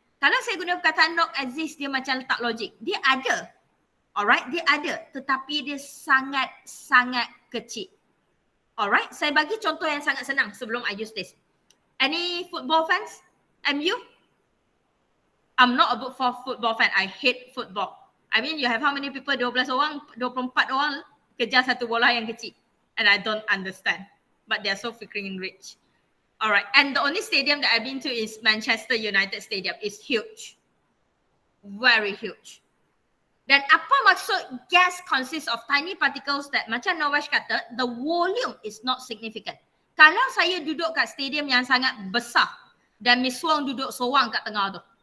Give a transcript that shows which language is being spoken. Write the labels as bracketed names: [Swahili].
[Malay] Kalau saya guna perkataan [English] not exist, [Malay] dia macam letak logik. Dia ada. Alright? Dia ada. Tetapi dia sangat-sangat kecil. Alright? Saya bagi contoh yang sangat senang sebelum [English] I use this. Any football fans? [Malay] MU? [English] I'm not a football fan. I hate football. I mean, you have how many people? [Malay] 12 orang, 24 orang kejar satu bola yang kecil. [English] And I don't understand. But they're so freaking rich. Alright, and the only stadium that I've been to is Manchester United Stadium. It's huge. Very huge. [Malay] Dan apa maksud [English] gas consists of tiny particles that macam Nawash kata, the volume is not significant. [Malay] Kalau saya duduk kat stadium yang sangat besar dan Miss Wong duduk seorang kat tengah tu.